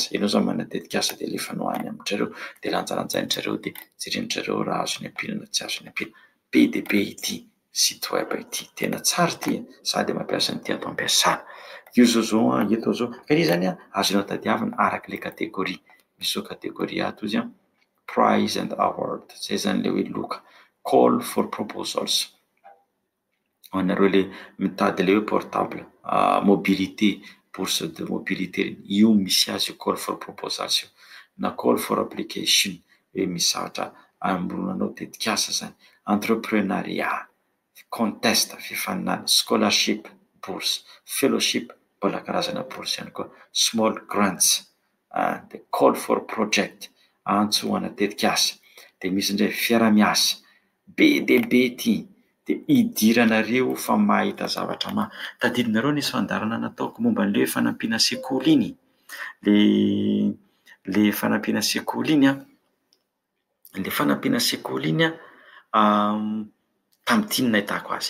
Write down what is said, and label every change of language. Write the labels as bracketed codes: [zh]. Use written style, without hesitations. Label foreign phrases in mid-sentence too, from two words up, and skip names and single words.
[mg] Ianao zao manana tetikasa dia alefanao any amin'izareo dia lanjalanjain'izareo dia jeren'izareo raha azo ny ampila na tsy azo ny ampila. Be dia be ity [fr] site web [mg] ity, tena tsara ity sady mampiasa ny ity ato am-piasana. Io zao eto zao ka izy zany azonao tadiavina araka ilay kategoria. Misy zao kategoria ato izy [en] prize and award, [mg] zay zany ilay hoe loka. [en] Call for proposals, [mg] ho anareo le mitady le hoe portable, mobilité, [fr] bourse de mobilité, [mg] io misy azy io [en] call for proposals [mg] io, na [en] call for application [mg] hoe misatra amoronanao tetikasa zany, entreprenariat, contest fifaninana, scholarship bourse, fellowship mbola karazana bourse ihany koa, [en] small grants, the call for project [mg] antsoana tetikasa. Dia misy indray fiara-miasa be dia be ity. Dia idiranareo fa mahita zavatra tadidinareo nisy fandarana nataoko momba an'ilay fanampiana sekoly iny, le fanampiana sekoly iny le fanampiana sekoly iny tamin'ity no nahitako azy.